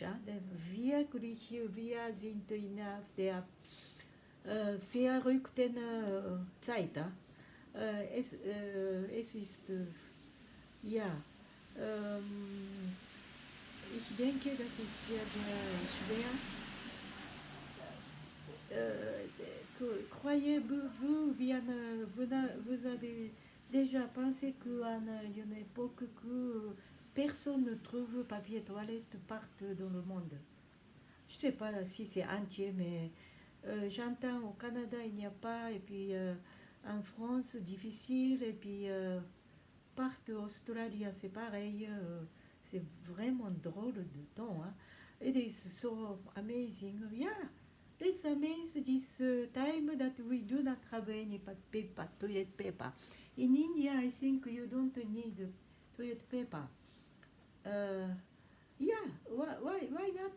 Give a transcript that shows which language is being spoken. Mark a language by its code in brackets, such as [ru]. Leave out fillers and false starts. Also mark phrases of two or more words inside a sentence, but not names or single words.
[de] Wirklich, wir sind in der verrückten Zeit. Es ist, ja, ich denke, das ist sehr, sehr schwer. [fr] Croyez-vous bien, vous avez déjà pensé qu'à une époque que personne ne trouve papier toilette partout dans le monde? Je ne sais pas si c'est entier, mais j'entends au Canada il n'y a pas, et puis en France difficile, et puis partout en Australie c'est pareil. C'est vraiment drôle de temps. Hein? [en] It is so amazing. Yeah, it's amazing this time that we do not have any toilet paper. In India, I think you don't need toilet paper. Yeah, why not?